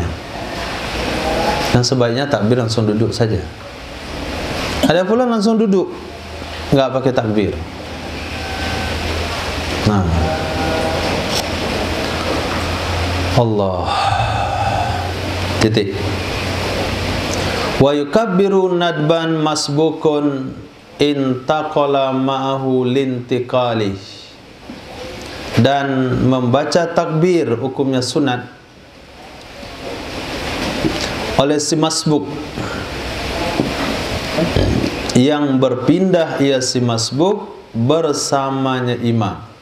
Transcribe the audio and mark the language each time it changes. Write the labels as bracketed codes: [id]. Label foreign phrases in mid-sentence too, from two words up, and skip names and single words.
[id] Dan sebaiknya takbir langsung duduk saja. Ada pula langsung duduk, enggak pakai takbir. Allah. Titik. [ar] ويكبر ندبا مسبوق انتقل معه لانتقال. [id] Dan membaca takbir hukumnya sunat oleh si masbuk yang berpindah ia si masbuk bersamanya imam.